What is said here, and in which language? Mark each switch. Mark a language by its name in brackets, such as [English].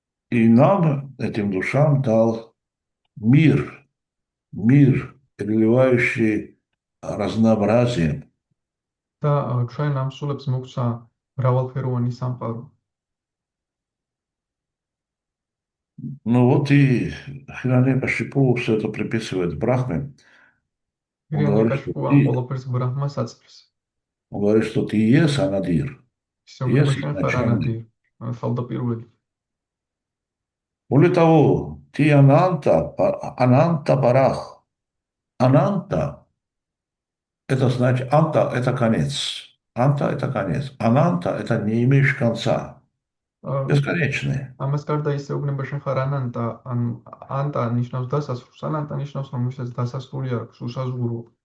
[Russian] И нам, этим душам, дал мир, переливающий разнообразием. [Georgian] და ჩვენ ამ სულებს მოგცა მრავალფეროვანი სამყარო. [Russian] Ну вот и Хирanyakашипу все это приписывает Брахме. Он говорит, что [Georgian] ირანიკაშკუ ამ [Russian] ты, [Georgian] ყველაფერს ბრაჰმას აწევს. [Russian] он говорит, что ты есть Анадир, [Georgian] ისევ [Russian] есть [Georgian] შენ ხარ ანადი, [Russian] изначальный. [Georgian] თავდაპირველი. [Russian] Более того, ты Ананта Парах. Ананта– это значит, Анта– это конец. Анта– это конец. Ананта– это не имеющий конца. Бесконечный. [Georgian] ამას გარდა ისე უგნება შენ ხარ ანანტა, ან ანტა ნიშნავს დასასრულს, ანანტა ნიშნავს რომ ვისაც დასასრული აქვს, უსაზღურო.